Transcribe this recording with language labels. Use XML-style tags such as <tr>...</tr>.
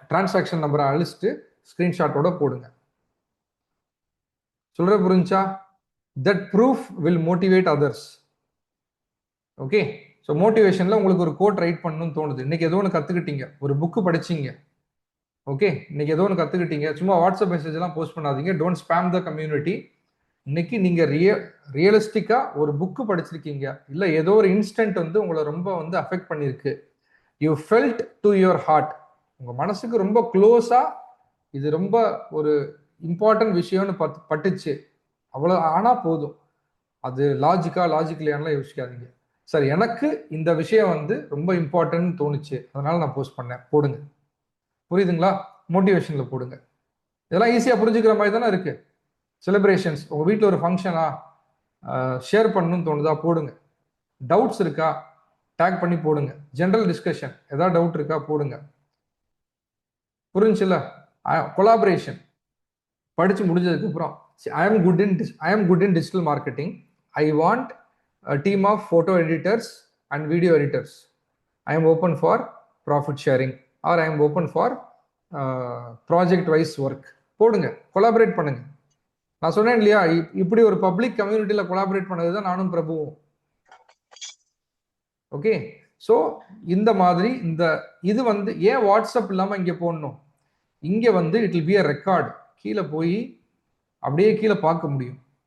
<ta>Transaction number அழிச்சிட்டு ஸ்க்ரீன்ஷாட்டோட போடுங்க. சொல்ற புரிஞ்சா?</ta> <en>That proof will motivate others.</en> <ta>Okay, so மோட்டிவேஷனில் உங்களுக்கு ஒரு கோட் ரைட் பண்ணணும்னு தோணுது. இன்னைக்கு ஏதோ ஒன்று கற்றுக்கிட்டீங்க, ஒரு புக்கு படிச்சிங்க, ஓகே, இன்னைக்கு ஏதோ ஒன்று கற்றுக்கிட்டீங்க. சும்மா வாட்ஸ்அப் மெசேஜ் எல்லாம் போஸ்ட் பண்ணாதீங்க.</ta> <en>Don't spam the community.</en> <ta>இன்னைக்கு நீங்க ரியலிஸ்டிக்கா ஒரு புக்கு படிச்சிருக்கீங்க, இல்லை ஏதோ ஒரு இன்ஸ்டன்ட் வந்து உங்களை ரொம்ப வந்து அஃபெக்ட் பண்ணியிருக்கு.</ta> <en>you felt to your heart,</en> <ta>உங்க மனசுக்கு ரொம்ப க்ளோஸா இது ரொம்ப ஒரு இம்பார்ட்டன்ட் விஷயம்னு பட்டுச்சு, அவ்வளோ ஆனால் போதும். அது லாஜிக்கலையானலாம் யோசிக்காதீங்க. சார் எனக்கு இந்த விஷயம் வந்து ரொம்ப இம்பார்ட்டன்ட்னு தோணுச்சு, அதனால நான் போஸ்ட் பண்ணேன், போடுங்க. புரியுதுங்களா? மோட்டிவேஷனில் போடுங்க. இதெல்லாம் ஈஸியாக புரிஞ்சுக்கிற மாதிரி தானே இருக்கு. செலிப்ரேஷன்ஸ், உங்கள் வீட்டில் ஒரு ஃபங்க்ஷனா ஷேர் பண்ணணும்னு தோணுதா, போடுங்க. டவுட்ஸ் இருக்கா, டேக் பண்ணி போடுங்க. ஜென்ரல் டிஸ்கஷன், ஏதாவது டவுட் இருக்கா, போடுங்க. புரிஞ்சுல? கொலாபரேஷன் படிச்சு முடிஞ்சதுக்கு அப்புறம்</ta> <en>I am good in digital marketing. I want a team of photo editors and video editors. I am open for profit sharing or I am open for project wise work.</en> <ta>போடுங்க, collaborate பண்ணுங்க. நான் சொன்னேன் இல்லையா, இப்படி ஒரு public கம்யூனிட்டியில collaborate பண்ணதுதான் நானும் பிரபுவும். Okay, so இந்த மாதிரி இது வந்து ஏன் வாட்ஸ்அப் இல்லாமல் இங்கே போடணும்? இங்கே வந்து</ta> <en>It will be a record.</en> <ta>கீழே போய் அப்படியே கீழே பார்க்க முடியும்.</ta>